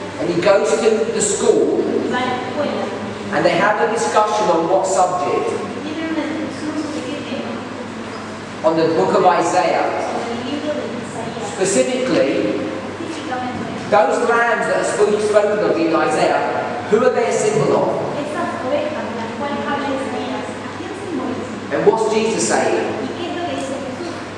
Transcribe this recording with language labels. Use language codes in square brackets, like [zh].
[en] and he goes to the school [es] y va a la escuela. [en] and they have a discussion on what subject? [es] Y tiene una discusión sobre qué tema, [en] On the book of Isaiah. [es] sobre el libro de Isaías. [en] Specifically, [es] Específicamente, [en] those lambs that are spoken of in Isaiah, who are they a symbol of? [es] esas ovejas de las cuales habla Isaías, ¿a quién simbolizan? [en] And what's Jesus saying? [es] ¿Y qué es lo que dice Jesús?